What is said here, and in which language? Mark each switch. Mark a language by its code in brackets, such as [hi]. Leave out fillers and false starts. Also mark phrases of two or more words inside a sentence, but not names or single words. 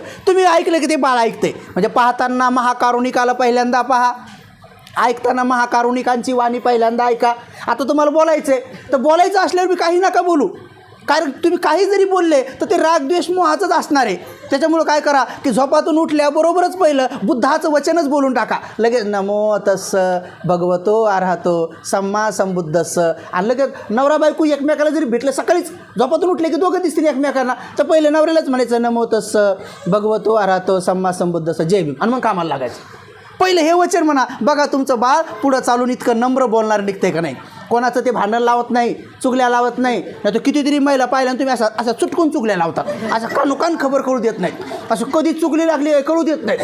[mr] तुम्ही ऐकलं की ते बाळ ऐकते. म्हणजे पाहताना महाकारुणिकाला पहिल्यांदा पहा, ऐकताना महाकारुणिकांची वाणी पहिल्यांदा ऐका. आता तुम्हाला बोलायचं आहे तर बोलायचं असल्यावर मी काही नका बोलू, कारण तुम्ही काही जरी बोलले तर ते रागद्वेष मोहाचंच असणार आहे. त्याच्यामुळं काय करा की झोपातून उठल्याबरोबरच पहिलं बुद्धाचं वचनच बोलून टाका. [pi] लगेच नमो तस्स भगवतो अरहतो सम्मा संबुद्धस्स. [mr] आणि लगेच नवरा बायको एकमेकाला जरी भेटलं सकाळीच झोपातून उठले की दोघं दिसतील एकमेकांना, तर पहिले नवऱ्यालाच म्हणायचं [pi] नमो तस्स भगवतो अरहतो सम्मा संबुद्धस्स [mr] जय भीम, आणि मग कामाला लागायचं. पहिलं हे वचन म्हणा. बघा तुमचं बाळ पुढं चालून इतकं नम्र बोलणार निघते का नाही. कोणाचं ते भांडण लावत नाही, चुगल्या लावत नाही. नाही तर कितीतरी महिला पाहिल्या तुम्ही असं चुटकून चुगल्या लावतात, असं कानोकान खबर कळू देत नाही, असं कधी चुगली लागली कळू देत नाही.